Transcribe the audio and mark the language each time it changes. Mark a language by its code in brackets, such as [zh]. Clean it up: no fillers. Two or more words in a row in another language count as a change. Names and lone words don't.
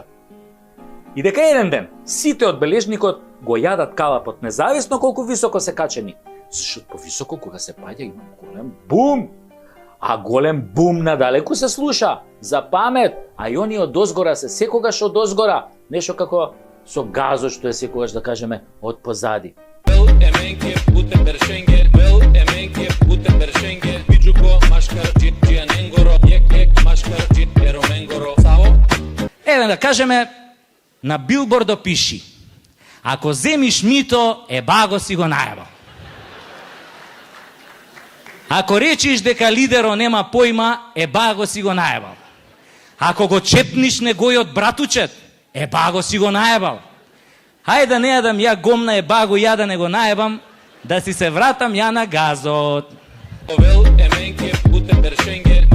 [mk] И дека еден ден сите од бележникот го јадат калапот, независно колку високо се качени. Зашто повисоко кога се паѓа има голем бум. А голем бум надалеку се слуша, за памет, а и они од озгора се секогаш од озгора, нешто како со газо што е секогаш да кажеме од позади. [rom] Вел еменке путе бершенге, вел еменке путе бершенге, Биджуко машкар джианенгоро, ек машкар джиероменгоро. [mk] Саво? Еве да кажеме, на билбордо пиши: ако земиш мито, баго си го најабал. Ако речиш дека лидеро нема појма, баго си го најабал. Ако го чепниш негојот братучет, баго си го најабал. Хајде да не јадам ја гомна баго, ја да не го најабам, да си се вратам ја на газот. [rom] Вел еменке путе бершенге.